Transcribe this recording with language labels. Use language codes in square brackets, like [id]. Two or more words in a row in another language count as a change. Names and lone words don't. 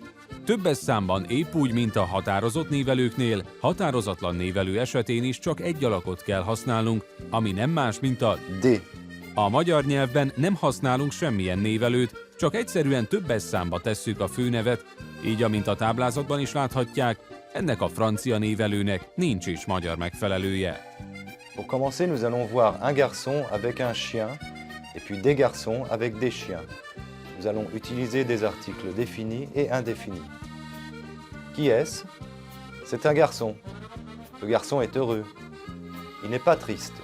[hu] Többes számban épp úgy, mint a határozott névelőknél, határozatlan névelő esetén is csak egy alakot kell használnunk, ami nem más, mint a D. A magyar nyelvben nem használunk semmilyen névelőt, csak egyszerűen többes számba tesszük a főnevet, így amint a táblázatban is láthatják, ennek a francia névelőnek nincs is magyar megfelelője. [fr] Pour commencer, nous allons voir un garçon avec un chien et puis des garçons avec des chiens. Nous allons utiliser des articles définis et indéfinis. Qui est-ce? C'est un garçon. Le garçon est heureux. Il n'est pas triste.